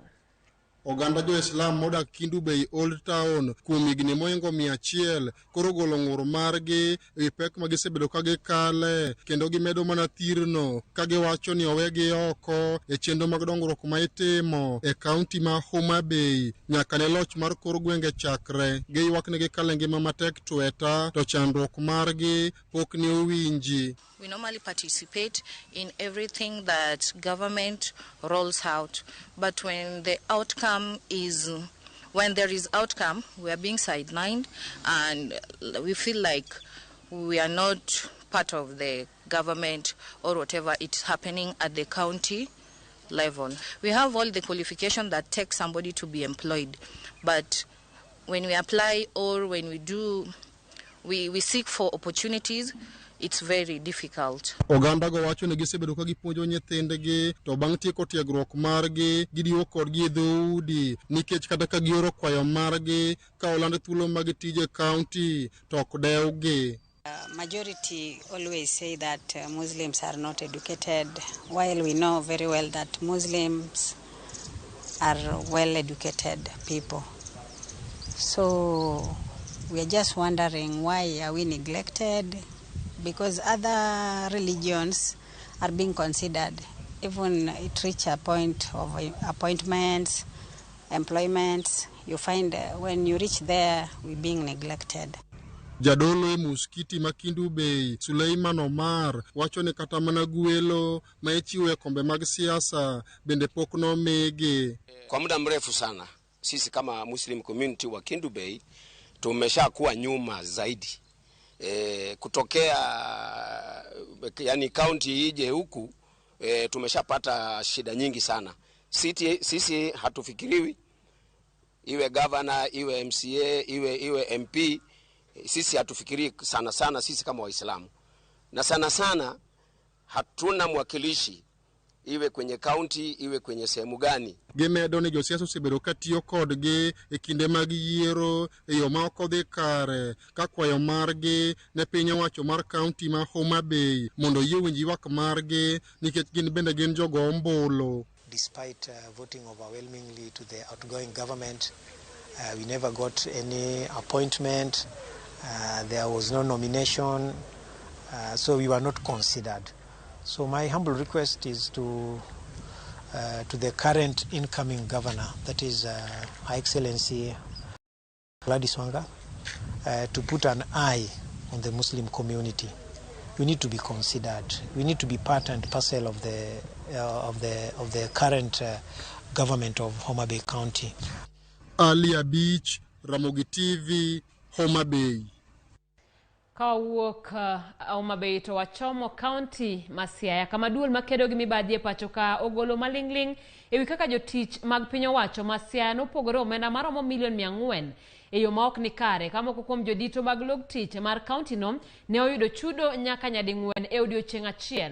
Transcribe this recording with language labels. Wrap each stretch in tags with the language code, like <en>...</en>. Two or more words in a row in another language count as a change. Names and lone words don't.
<luo>Oganda jo Islam modak Kindu Bay Old Town kuom higni moingo 100 koro golo ng'ur margi ewi pek ma gisebedo ka gikale kendo gimedo mana thirno ka giwacho ni owegi oko e chenro mag dongruok ma itimo e kaunti ma Homa Bay nyaka ne loch mar kor gwenge chakre. Giywak ni gikale ngima matek tweta to chandruok margi pok ni owinji.</luo> <en>We normally participate in everything that government rolls out, but when there is outcome, we are being sidelined, and we feel like we are not part of the government or whatever it's happening at the county level. We have all the qualification that takes somebody to be employed, but when we apply or when we seek for opportunities, it's very difficult.</en> <luo>Oganda go wacho ni gisebedo ka gipuonjo nyithindgi to bang' tieko tiegruok margi gidiwo kodgi e dhoudi nikech kata ka gioro kwayo margi ka oland thuolo mag tije county to ok dewgi.</luo> <en>Majority always say that Muslims are not educated, while we know very well that Muslims are well-educated people. So we are just wondering, why are we neglected? Because other religions are being considered. Even it reach a point of appointments, employments, you find when you reach there, we're being neglected.</en> <luo>Jadolo e Muskiti ma Kindu Bay, Suleiman Omar, wacho ni kata mana gwelo ma ichiwo e kombe mag siasa bende pok nomigi.</luo> <sw>Kwa muda mrefu sana sisi kama</sw> <en>Muslim community</en> <sw>wa Kindu Bay tumeshakuwa nyuma zaidi. Kutokea yani county ije huku tumeshapata shida nyingi sana. Sisi hatufikiriwi, iwe governor, iwe MCA, iwe MP, sisi hatufikiri sana sisi kama Waislamu. Na sana hatuna mwakilishi iwe kwenye county, iwe kwenye sehemu gani.</sw> <luo>Gimedo ni josiasa osebedo katiyo kodgi e kinde mag yiero e yo ma ok odhi kare ka kwayo margi ne piny owacho mar county ma Homa Bay mondo yie winj ywak margi nikech gin bende gin jogo ombulu.</luo> <en>Despite voting overwhelmingly to the outgoing government, we never got any appointment. There was no nomination, so we were not considered. So my humble request is to the current incoming governor, that is Her Excellency Gladys Wanga, to put an eye on the Muslim community. We need to be considered. We need to be part and parcel of the current government of Homa Bay County. Alia Beach, Ramogi TV, Homa Bay.</en> <luo>Kawuok Homa Bay to wachomo county Masiaya kama duol makedo gi mibadhi e pacho ka ogolo malingling ewi kaka jotich mag piny owacho Masiaya nopogore omenda maromo $400,000 e yo ma ok ni kare kama kuom jodito mag log tich mar county no ne oyudo chudo nyaka nyading'wen e odiochieng' achiel.</luo>